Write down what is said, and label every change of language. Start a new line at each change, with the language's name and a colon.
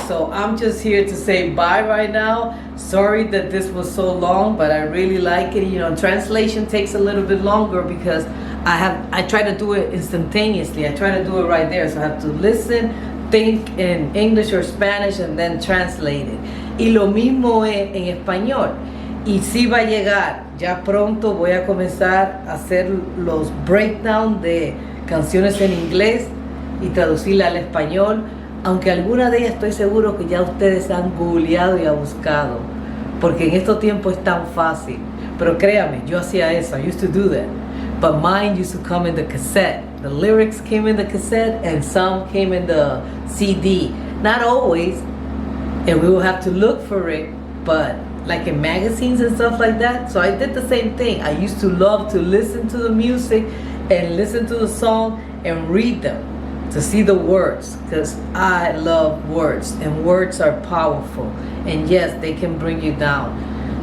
English: So I'm just here to say bye right now. Sorry that this was so long, but I really like it. You know, translation takes a little bit longer because I try to do it instantaneously. I try to do it right there. So I have to listen, think in English or Spanish, and then translate it.
Spanish: Y lo mismo es en español. Y sí va a llegar. Ya pronto voy a comenzar a hacer los breakdowns de canciones en inglés y traducirla al español. Aunque algunas de ellas estoy seguro que ya ustedes han googleado y han buscado. Porque en estos tiempos es tan fácil. Pero créame, yo hacía eso.
English: I used to do that. But mine used to come in the cassette. The lyrics came in the cassette and some came in the CD. Not always. And we will have to look for it. But like in magazines and stuff like that. So I did the same thing. I used to love to listen to the music and listen to the song and read them to see the words, because I love words and words are powerful, and yes, they can bring you down.